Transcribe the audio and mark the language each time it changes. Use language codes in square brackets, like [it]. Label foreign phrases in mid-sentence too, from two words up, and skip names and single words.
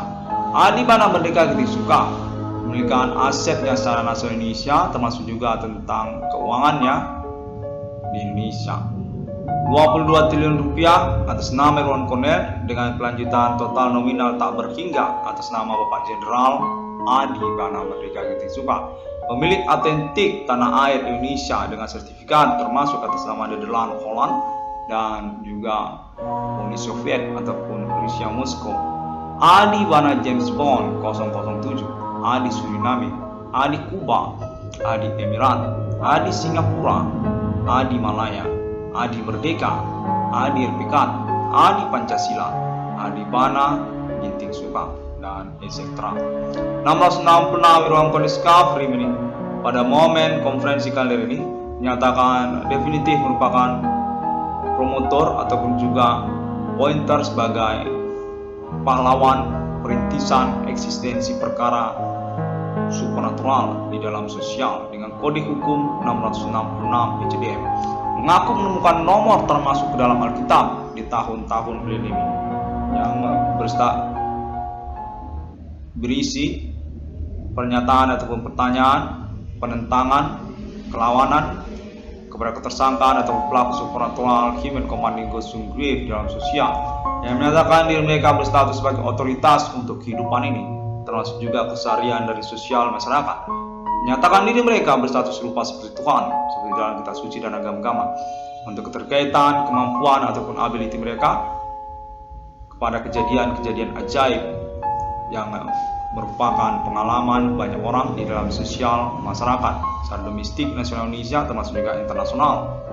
[id] Adibana Merdeka Ginting Soekarno memiliki asetnya secara nasional Indonesia, termasuk juga tentang keuangannya di Indonesia 22 triliun rupiah atas nama Irwan Cornel dengan pelanjutan total nominal tak berhingga atas nama Bapak Jenderal Adibana Merdeka Ginting Soekarno, pemilik autentik tanah air Indonesia dengan sertifikat termasuk atas nama Nederland, Holland dan juga Uni Soviet ataupun Rusia Moskow. Adibana James Bond 007, Adi Suriname, Adi Kuba, Adi Emirat, Adi Singapura, Adi Malaya, Adi Merdeka, Adi RPK, Adi Pancasila, Adibana Ginting Soekarno dan etc. 666 Irwan Cornel Discovery ini pada momen konferensi kali ini menyatakan definitif merupakan promotor ataupun juga pointer sebagai pahlawan perintisan eksistensi perkara supernatural di dalam sosial dengan kode hukum 666 ICDM, mengaku menemukan nomor termasuk ke dalam Alkitab di tahun-tahun milenium yang berisi pernyataan ataupun pertanyaan, penentangan, kelawanan kepada ketersangkaan atau pelaku supernatural [en] human commanding ghost grave [id] dalam sosial yang menyatakan diri mereka berstatus sebagai otoritas untuk kehidupan ini, termasuk juga keseharian dari sosial masyarakat. Menyatakan diri mereka berstatus serupa seperti Tuhan, seperti dalam kitab suci dan agama-agama, untuk keterkaitan, kemampuan ataupun ability mereka, kepada kejadian-kejadian ajaib yang merupakan pengalaman banyak orang di dalam sosial masyarakat secara domestik nasional Indonesia termasuk juga internasional.